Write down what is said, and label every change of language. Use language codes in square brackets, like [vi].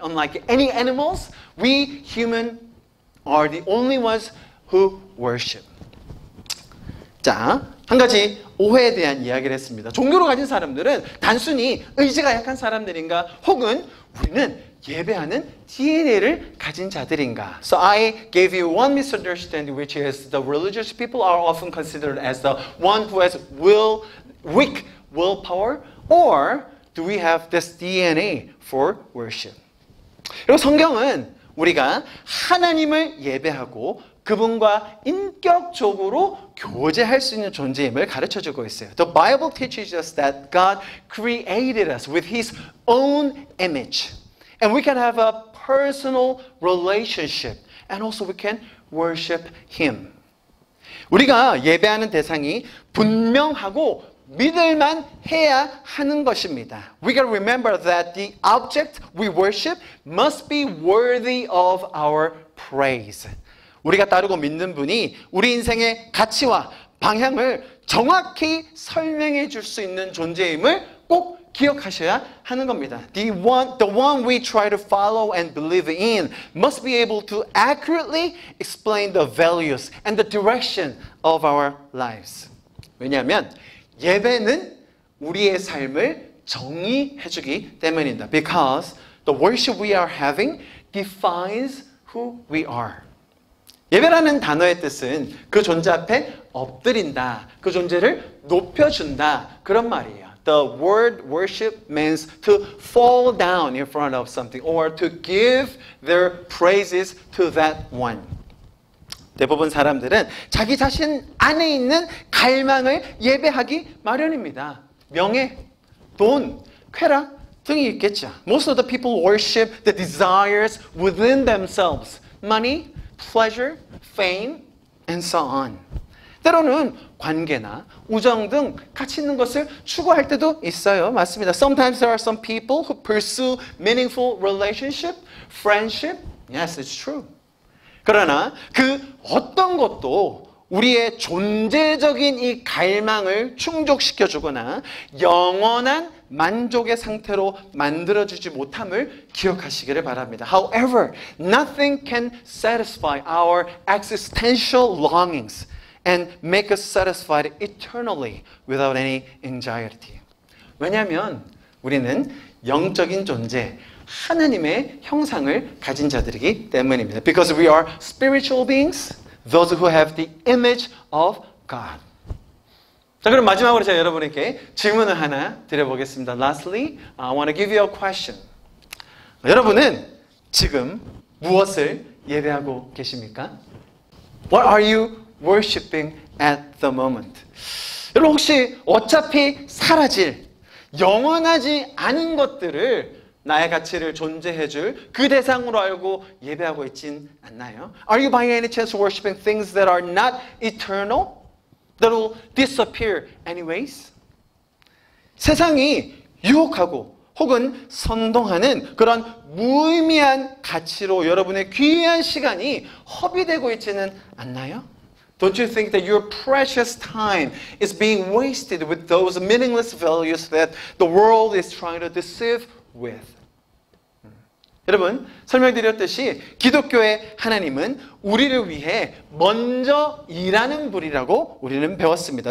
[en] Unlike any animals, we human are the only ones who worship. [ko] 자, 한 가지 오해에 대한 이야기를 했습니다. 종교를 가진 사람들은 단순히 의지가 약한 사람들인가 혹은 우리는 예배하는 DNA를 가진 자들인가? [en] So I gave you one misunderstanding, which is the religious people are often considered as the one who has weak willpower, or do we have this DNA for worship? [ko] 그리고 성경은 우리가 하나님을 예배하고 그분과 인격적으로 교제할 수 있는 존재임을 가르쳐주고 있어요. [en] The Bible teaches us that God created us with His own image. And we can have a personal relationship. And also we can worship Him. [ko] 우리가 예배하는 대상이 분명하고 믿을만 해야 하는 것입니다. [en] We gotta remember that the object we worship must be worthy of our praise. [ko] 우리가 따르고 믿는 분이 우리 인생의 가치와 방향을 정확히 설명해 줄 수 있는 존재임을 꼭 기억하셔야 하는 겁니다. [en] The one we try to follow and believe in must be able to accurately explain the values and the direction of our lives. [ko] 왜냐하면 예배는 우리의 삶을 정의해 주기 때문입니다. [en] Because the worship we are having defines who we are. [ko] 예배라는 단어의 뜻은 그 존재 앞에 엎드린다, 그 존재를 높여준다 그런 말이에요. [en] The word worship means to fall down in front of something or to give their praises to that one. [ko] 대부분 사람들은 자기 자신 안에 있는 갈망을 예배하기 마련입니다. 명예, 돈, 쾌락 등이 있겠죠. [en] Most of the people worship the desires within themselves. Money, pleasure, fame, and so on. [ko] 때로는 관계나 우정 등 가치 있는 것을 추구할 때도 있어요. 맞습니다. [en] Sometimes there are some people who pursue meaningful relationship, friendship. Yes, it's true. [ko] 그러나 그 어떤 것도 우리의 존재적인 이 갈망을 충족시켜주거나 영원한 만족의 상태로 만들어주지 못함을 기억하시기를 바랍니다. [en] However, nothing can satisfy our existential longings and make us satisfied eternally without any anxiety. [ko] 왜냐하면 우리는 영적인 존재, 하나님의 형상을 가진 자들이기 때문입니다. [en] Because we are spiritual beings, those who have the image of God. [ko] 자, 그럼 마지막으로 제가 여러분에게 질문을 하나 드려보겠습니다. [en] Lastly, I want to give you a question. [ko] 여러분은 지금 무엇을 예배하고 계십니까? [en] What are you worshiping at the moment? [ko] 여러분 혹시 어차피 사라질, 영원하지 않은 것들을 나의 가치를 존재해줄 그 대상으로 알고 예배하고 있진 않나요? [en] Are you by any chance worshiping things that are not eternal? That will disappear anyways? [ko] 세상이 유혹하고 혹은 선동하는 그런 무의미한 가치로 여러분의 귀한 시간이 허비되고 있지는 않나요? [en] Don't you think that your precious time is being wasted with those meaningless values that the world is trying to deceive with? [ko] 여러분, 설명드렸듯이 기독교의 하나님은 우리를 위해 먼저 일하는 분이라고 우리는 배웠습니다.